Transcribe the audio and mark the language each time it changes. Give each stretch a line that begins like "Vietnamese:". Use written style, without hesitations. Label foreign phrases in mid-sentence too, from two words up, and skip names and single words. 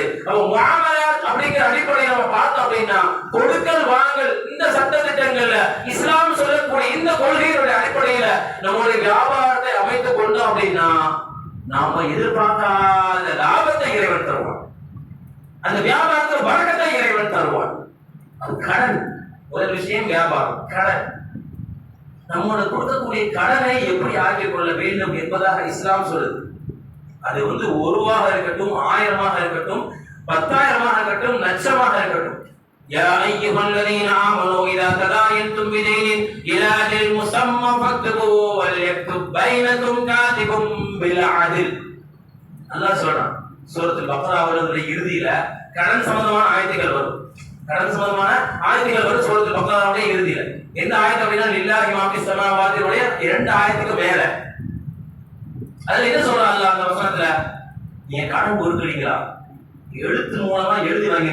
Tamil: அப்ப முஆமலாத் அப்படிங்கிற அடிப்படையில் நம்ம பார்த்தோம் அப்படின்னா, கொடுக்கல் வாங்கல் இந்த சட்ட திட்டங்கள்ல இஸ்லாம் சொல்லக்கூடிய இந்த கொள்கைகளுடைய அடிப்படையில நம்முடைய வியாபாரத்தை அமைத்துக் கொண்டோம் அப்படின்னா, நாம எதிர்பார்க்காத லாபத்தை இறைவன் தருவான், அந்த வியாபாரத்தில் பரக்கத்தை இறைவன் தருவான். அது கடன். முதல் விஷயம் வியாபாரம், கடன். நம்மோட கொடுக்கக்கூடிய கடனை எப்படி ஆக்கிக் கொள்ள வேண்டும் என்பதாக இஸ்லாம் சொல்லுது. அது 1 ரூபாக இருக்கட்டும், 1000 இருக்கட்டும், 10,000 இருக்கட்டும், லட்சமாக இருக்கட்டும்.
Arabic: يا أيها الذين آمنوا إذا تداينتم بدين إلى أجل مسمى فاكتبوا وليكتب بينكم كاتب بالعدل.
Tamil: அல்லாஹ் சொல்றான் சூரத்துல் பக்ராவுடைய இறுதியில கடன் சம்பந்தமான ஆயத்துகள் வரும். கடன் சம்பந்தமான ஆயத்துகள் வரும் சூரத்துல் பக்ராவுடைய இறுதியில. எந்த ஆயத்து அப்படின்னா லில்லாஹி மா ஃபிஸ் ஸமாவாத்தினுடைய 2 ஆயத்துக்கு மேல. அதுல என்ன சொல்றான் அல்லாஹ் அந்த வசனத்துல? நீங்க கடன் கொடுக்குறீங்களா, எழுத்து மூலமா எழுதி வாங்க.